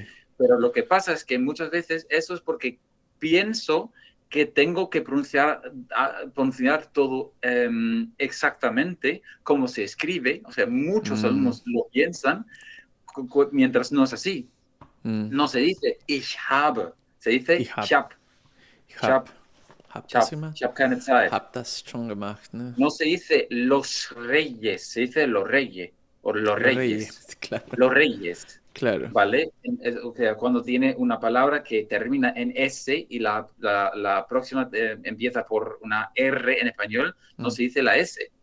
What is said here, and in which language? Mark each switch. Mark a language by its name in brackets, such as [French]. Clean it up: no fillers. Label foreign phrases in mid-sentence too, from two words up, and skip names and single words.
[Spanish] Pero lo que pasa es que muchas veces eso es porque pienso que tengo que pronunciar todo exactamente como se escribe. O sea, muchos Mm, alumnos lo piensan mientras no es así. mm. No se dice [German] ich habe, [Spanish] se dice [German] Ich hab, ich hab, hab das gemacht? ich hab keine Zeit. Hab das schon gemacht, ne? [Spanish] No se dice los reyes, se dice los reyes o los Los reyes, reyes. claro, Los reyes, claro. ¿vale? O sea, cuando tiene una palabra que termina en S y la próxima empieza por una R en español, no Mm, se dice la S.